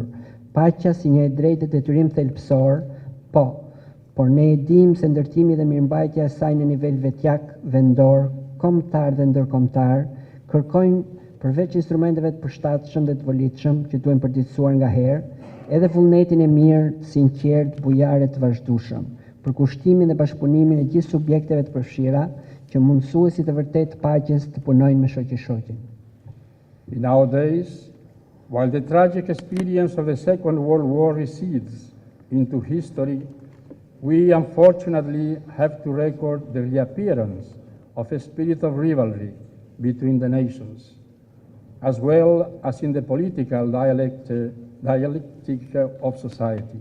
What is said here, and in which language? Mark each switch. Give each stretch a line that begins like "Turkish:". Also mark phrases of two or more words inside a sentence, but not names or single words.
Albanian: Paqja si një e drejtë detyrim thelbësor, por ne e dimë se ndërtimi dhe mirëmbajtja e saj në nivel vetjak, vendor, kombëtar dhe ndërkombëtar kërkojnë përveç instrumenteve të përshtatshëm dhe të volitshëm që duhen përditësuar nga herë, edhe vullnetin e mirë, sinqert, bujare të vazhdueshëm, për kushtimin dhe bashkëpunimin e gjithë subjekteve të përfshira që mundësuesit e vërtet të paqes të punojnë me shoqëshoqin.
English: In our days, while the tragic experience of the Second World War recedes into history, we unfortunately have to record the reappearance of a spirit of rivalry between the nations, as well as in the political dialectic of society.